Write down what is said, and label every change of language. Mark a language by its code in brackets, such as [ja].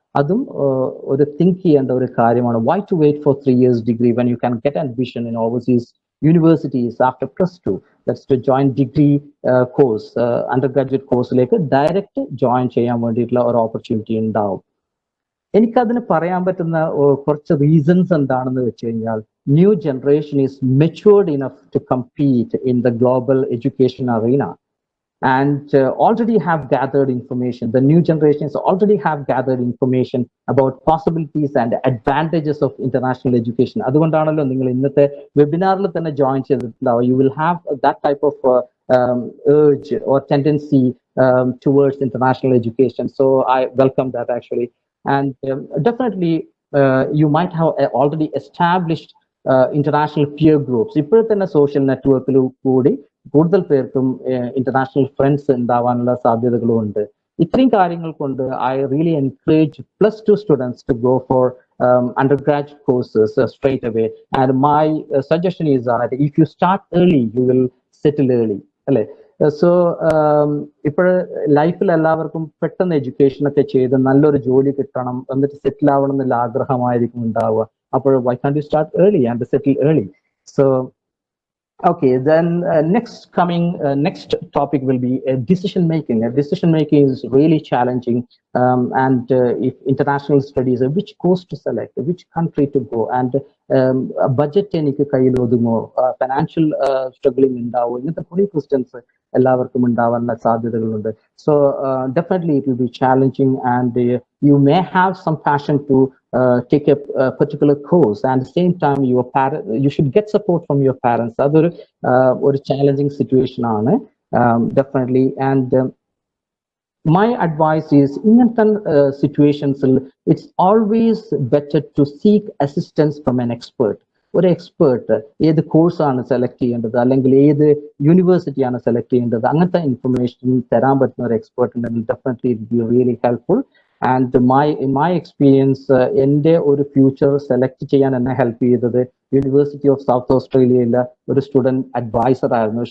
[ml] അതും ഒരു തിങ്ക് ചെയ്യേണ്ട ഒരു കാര്യമാണ്. [en] Why to wait for 3 years degree when you can get admission in overseas universities after +2? That's to join degree course, [ml] undergraduate കോഴ്സിലേക്ക് direct join ചെയ്യാൻ വേണ്ടിയിട്ടുള്ള ഒരു ഓപ്പർച്യൂണിറ്റി ഉണ്ടാവും. എനിക്കതിന് പറയാൻ പറ്റുന്ന കുറച്ച് റീസൺസ് എന്താണെന്ന് വെച്ച് കഴിഞ്ഞാൽ, [en] New generation is matured enough to compete in the global education arena. and already have gathered information. The new generations already have gathered information about possibilities and advantages of international education. [ml] അതുകൊണ്ടാണല്ലോ നിങ്ങൾ ഇന്നത്തെ വെബിനാറിൽ തന്നെ join ചെയ്തിട്ടുണ്ടാവുക. [en] You will have that type of urge or tendency towards international education. So I welcome that actually. And definitely you might have already established international peer groups. [ml] ഇപ്പോഴത്തെ തന്നെ social നെറ്റ്വർക്കിൽ കൂടി കൂടുതൽ പേർക്കും ഇന്റർനാഷണൽ ഫ്രണ്ട്സ് ഉണ്ടാവാനുള്ള സാധ്യതകളും ഉണ്ട്. ഇത്രയും കാര്യങ്ങൾ കൊണ്ട് [en] I really encourage +2 students to go for undergraduate courses straight away. And my suggestion is that if you start early, you will settle early. [ml] അല്ലെ? സോ ഇപ്പോൾ ലൈഫിൽ എല്ലാവർക്കും പെട്ടെന്ന് എഡ്യൂക്കേഷൻ ഒക്കെ ചെയ്ത് നല്ലൊരു ജോലി കിട്ടണം, എന്നിട്ട് സെറ്റിൽ ആവണം എന്നുള്ള ആഗ്രഹമായിരിക്കും ഉണ്ടാവുക. [en] അപ്പോൾ why can't you start early and settle early? So okay, then next topic will be decision making. Decision making is really challenging, and if international studies, which course to select, which country to go, and budget [ml] എനിക്ക് കയ്യിൽ ഒതുങ്ങോ, [en] financial struggling [ml] ഉണ്ടാവോ, ഇങ്ങനത്തെ കുറേ [en] questions [ml] എല്ലാവർക്കും ഉണ്ടാവാനുള്ള സാധ്യതകളുണ്ട്. [en] So definitely it will be challenging, and you may have some passion to take a particular course, and at the same time you should get support from your parents. [ml] അതൊരു ഒരു challenging situation ആണ്, definitely. [en] And my advice is ഇങ്ങനത്തെ situations it's always better to seek assistance from an expert. [ml] ഒരു expert ഏത് കോഴ്സാണ് select ചെയ്യേണ്ടത്, അല്ലെങ്കിൽ ഏത് യൂണിവേഴ്സിറ്റിയാണ് സെലക്ട് ചെയ്യേണ്ടത്, അങ്ങനത്തെ ഇൻഫർമേഷൻ തരാൻ പറ്റുന്ന ഒരു എക്സ്പേർട്ട് ഉണ്ടെങ്കിൽ [en] Definitely it be really helpful. And in my experience [ml] എൻ്റെ ഒരു ഫ്യൂച്ചർ സെലക്ട് ചെയ്യാൻ എന്നെ ഹെൽപ്പ് ചെയ്തത് യൂണിവേഴ്സിറ്റി ഓഫ് സൗത്ത് ഓസ്ട്രേലിയയിലെ ഒരു സ്റ്റുഡൻറ് അഡ്വൈസർ ആയിരുന്നു.